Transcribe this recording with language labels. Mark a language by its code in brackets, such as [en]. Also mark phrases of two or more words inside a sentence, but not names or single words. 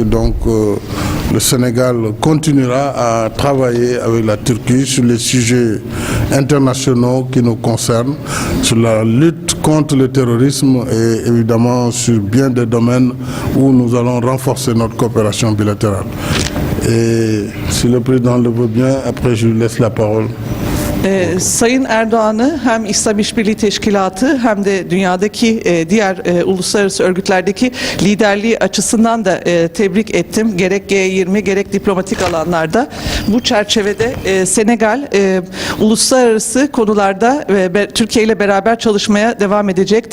[fr] Donc le Sénégal continuera à travailler avec la Turquie sur les sujets internationaux qui nous concernent, sur la lutte contre le terrorisme et évidemment sur bien des domaines où nous allons renforcer notre coopération bilatérale. Et si le président le veut bien, après je lui laisse la parole. [tr] Sayın Erdoğan'ı hem İslam İşbirliği Teşkilatı hem de dünyadaki diğer uluslararası örgütlerdeki liderliği açısından da tebrik ettim. Gerek G20 gerek diplomatik alanlarda. Bu çerçevede Senegal uluslararası konularda Türkiye ile beraber çalışmaya devam edecek.